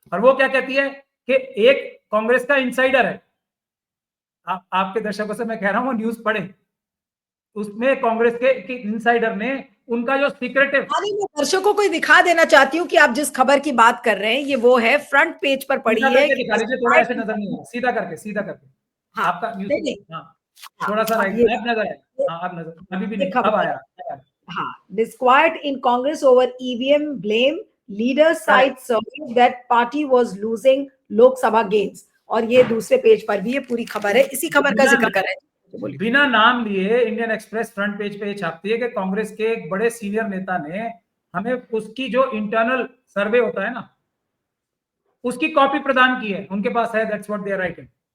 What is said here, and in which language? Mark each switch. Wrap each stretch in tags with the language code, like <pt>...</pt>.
<hi>और वो क्या कहती है कि एक कांग्रेस का इनसाइडर है, आपके दर्शकों से मैं कह रहा हूं वो न्यूज पढ़े, उसमें कांग्रेस के इनसाइडर ने उनका जो सीक्रेटिव, मैं दर्शकों को दिखा देना चाहती हूँ कि आप जिस खबर की बात कर रहे हैं ये वो है, फ्रंट पेज पर पड़ी है। दिखा दीजिए, थोड़ा ऐसे नजर नहीं है, सीधा करके हाँ, आपका न्यूज, हाँ थोड़ा सा राइट, अब नजर है, हाँ अब नजर, अभी भी नहीं, अब आया।</hi> <en>हाँ, disquiet in Congress over EVM blame, leader side survey that party was losing Lok Sabha gains।</en> <hi>और ये दूसरे पेज पर भी ये पूरी खबर है, इसी खबर का जिक्र कर रहे हैं। बिना नाम लिए इंडियन एक्सप्रेस फ्रंट पेज पे छापती है कि कांग्रेस के एक बड़े सीनियर नेता ने हमें उसकी जो इंटरनल सर्वे होता है ना उसकी कॉपी प्रदान की है, उनके पास है,</hi> <en>That's what they are writing.</en>